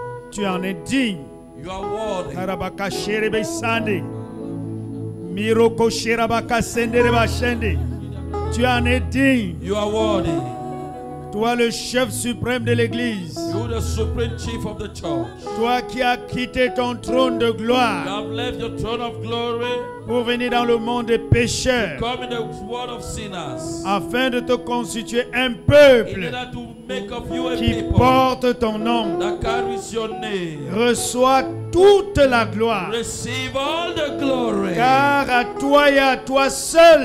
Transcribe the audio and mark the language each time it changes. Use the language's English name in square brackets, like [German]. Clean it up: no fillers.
[French] Tu en es digne. [English] You are worthy. Karabaka sherebe sande. Miroko sherabaka sendere bashende. [French] Tu en es digne. [English] You are worthy. [French] Toi le chef suprême de l'église. [English] You the supreme chief of the church. [French] Toi qui as quitté ton trône de [English] You [French] gloire [English] have left your throne of glory. [French] pour venir dans le monde des pécheurs, [English] Come in the world of sinners. [French] afin de te constituer un [English] In [French] peuple [English] order to make of you a [French] qui [English] people [French] porte ton nom. [English] that carries your name. [French] Reçois toute la gloire, [English] Receive all the glory. [French] car à toi et à toi seul